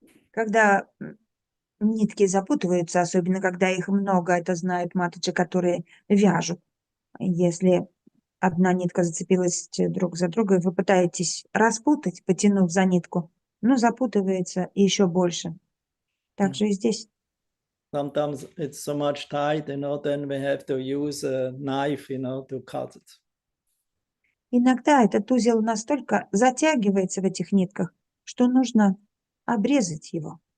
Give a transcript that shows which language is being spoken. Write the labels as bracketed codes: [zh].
[ru] Когда нитки запутываются, особенно когда их много, это знают маточи, которые вяжут. Если одна нитка зацепилась друг за другой, вы пытаетесь распутать, потянув за нитку, но запутывается еще больше. Так же и здесь. [en] Sometimes it's so much tight, then we have to use a knife, to cut it. [ru] Иногда этот узел настолько затягивается в этих нитках, что нужно обрезать его.